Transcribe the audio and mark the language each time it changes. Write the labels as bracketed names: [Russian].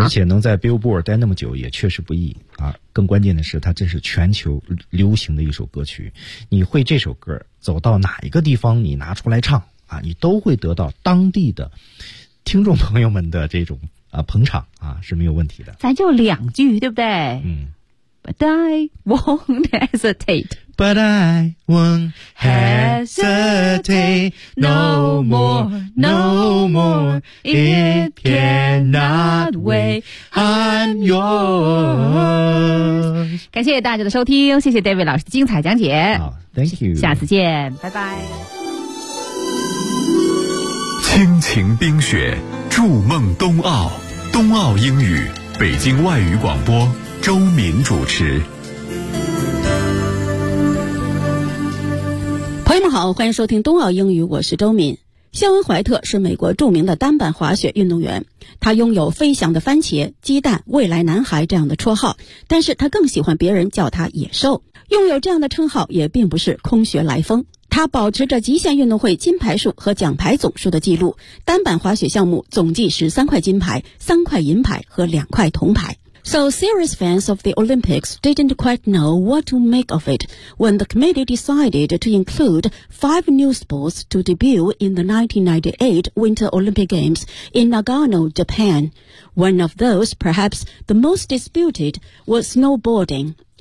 [Chinese] 而且能在 Billboard 待那么久，也确实不易啊。更关键的是，它这是全球流行的一首歌曲，你会这首歌，走到哪一个地方，你拿出来唱。啊，你都会得到当地的听众朋友们的这种啊捧场啊，是没有问题的。咱就两句，对不对？嗯。 [English] But I won't hesitate. But I won't hesitate no more, no more. It cannot wait. I'm yours. [Chinese] 感谢大家的收听，谢谢 David 老师的精彩讲解。 [English] 好、oh, ，Thank you。 [Chinese] 下次见，拜拜。亲情冰雪，筑梦冬奥，冬奥英语，北京外语广播，周敏主持。朋友们好，欢迎收听冬奥英语，我是周敏。肖恩·怀特是美国著名的单板滑雪运动员，他拥有飞翔的番茄、鸡蛋、未来男孩这样的绰号，但是他更喜欢别人叫他野兽。拥有这样的称号也并不是空穴来风，他保持着极限运动会金牌数和奖牌总数的记录，单板滑雪项目总计是三块金牌、三块银牌和两块铜牌。 [English] So serious fans of the Olympics didn't quite know what to make of it when the committee decided to include five new sports to debut in the 1998 Winter Olympic Games in Nagano, Japan. One of those, perhaps the most disputed, was snowboarding.